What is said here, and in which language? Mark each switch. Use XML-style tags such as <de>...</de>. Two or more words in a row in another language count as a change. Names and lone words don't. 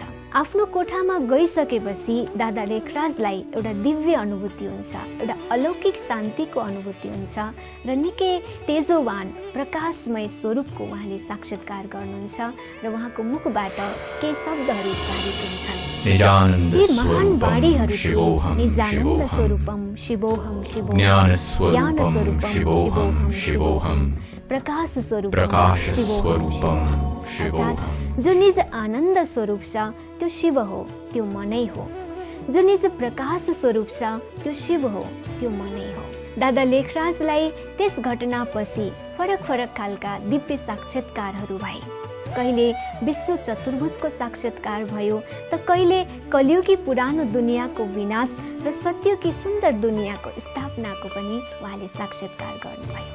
<ne>आफ्नो कोठामा गइसकेपछि दादा लेखराजलाई एउटा दिव्य अनुभूति हुन्छ, एउटा अलौकिक शान्तिको अनुभूति हुन्छ र निकै तेजोवान प्रकाशमय स्वरूपको उहाँले साक्षात्कार गर्नुहुन्छ र उहाँको मुखबाट केही शब्दहरू उच्चारित हुन्छन्। महान वाणीहरू</ne> <sa>निजानन्द स्वरूपम शिवोहम शिवोहम, ज्ञान स्वरूपम शिवोहम शिवोहम, प्रकाश स्वरूपम शिवोहम शिवोहम।</sa> <ne>जो निज आनन्द स्वरूप छ त्यो शिव हो, त्यो मनै हो। जो निज प्रकाश स्वरूप छ त्यो शिव हो, त्यो मनै हो। दादा लेखराजलाई त्यस घटनापछि फरक फरक खालका दिव्य साक्षात्कारहरू भए। कहिले विष्णु चतुर्भुजको साक्षात्कार भयो त कहिले कलियुगी पुरानो दुनियाँको विनाश र सत्यकी सुन्दर दुनियाँको स्थापनाको पनि उहाँले साक्षात्कार गर्नुभयो।</ne>